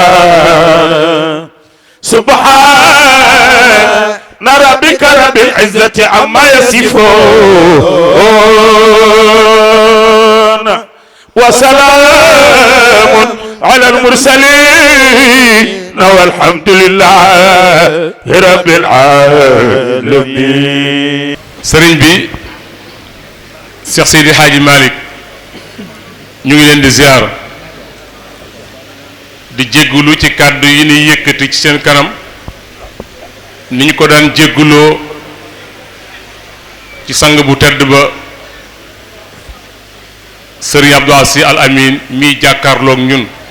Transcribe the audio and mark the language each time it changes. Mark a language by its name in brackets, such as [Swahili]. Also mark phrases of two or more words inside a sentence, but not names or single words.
[Arabic] سبحان ربك رب العزة عما يصفون وسلام على المرسلين والحمد لله رب العالمين. [Wolof] sëriñ bi Cheikh Seydi Hadji Malick ñu ngi leen di ziar di jéggulu ci kàddu yi ni yëkkati ci seen kanam ni ñu ko daan jégguloo ci sang bu tedd ba sëriñ Abdou Assi Al Amin mi jàkkaarloog ñun.